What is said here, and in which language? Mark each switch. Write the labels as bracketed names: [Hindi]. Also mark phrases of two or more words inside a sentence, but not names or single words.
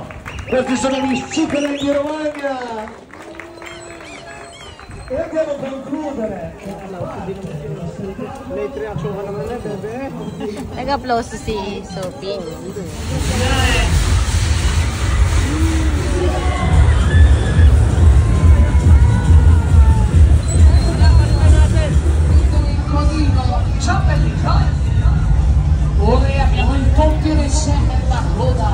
[Italian] Questi sono gli zuccheri di Romagna! E andiamo a concludere! [English] Late reaction [Filipino] ka naman na, bebe! Nag-applause si Sophie. [Italian] Ora abbiamo il ponte insieme alla coda.